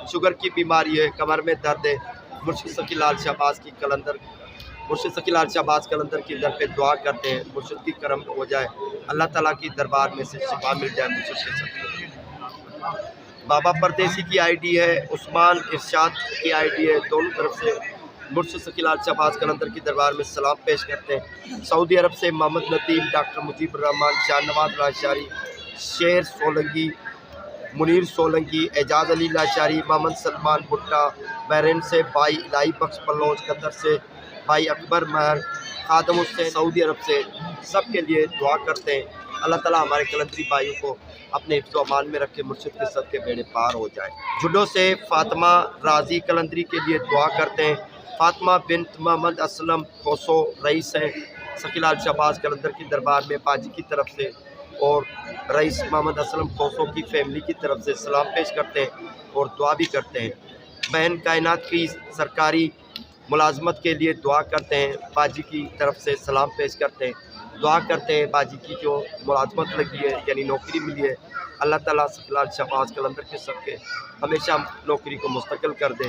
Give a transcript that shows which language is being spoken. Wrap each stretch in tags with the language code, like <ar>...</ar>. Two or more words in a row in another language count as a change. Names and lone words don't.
<hi>शुगर की बीमारी है, कमर में दर्द है, मुर्शिद सकी लाल शाहबाज कलंदर की दर पे दुआ करते हैं, मुर्शिद की करम हो जाए, अल्लाह ताला की दरबार में से शिफा मिल जाए मुर्शिद के सदके। बाबा परदेसी की आईडी है, उस्मान इरशाद की आईडी है, दोनों तरफ से मुर्शिद सकी लाल शाहबाज कलंदर की दरबार में सलाम पेश करते हैं। सऊदी अरब से मोहम्मद नदीम, डॉक्टर मुजीबुर रहमान, शाहनवाज लाशारी, शेर सोलंगी, मुनीर सोलंकी, एजाज अली लाशारी, मोहम्मद सलमान भुट्टा। बहरीन से भाई इलाही बख्श बलोच, कतर से भाई अकबर महर, खादम से सऊदी अरब से सब के लिए दुआ करते हैं। अल्लाह ताला हमारे कलंदरी भाइयों को अपने हिफ्ज़ व अमान में रखे, मुर्शिद के सदके बेड़े पार हो जाए। जुडो से फातिमा राजी कलंदरी के लिए दुआ करते हैं। फातिमा बिन्त मोहम्मद असलम खोसो रईस हैं सखीलाल शहबाज कलंदर की दरबार में बाजी की तरफ से, और रईस मोहम्मद असलम खोसो की फैमिली की तरफ से सलाम पेश करते हैं और दुआ भी करते हैं। बहन कायनात की सरकारी मुलाजमत के लिए दुआ करते हैं, बाजी की तरफ से सलाम पेश करते हैं, दुआ करते हैं बाजी की जो मुलाजमत लगी है यानी नौकरी मिली है, अल्लाह ताला सखीलाल शहबाज कलंदर के सबके हमेशा नौकरी को मुस्तकिल कर दे।</hi>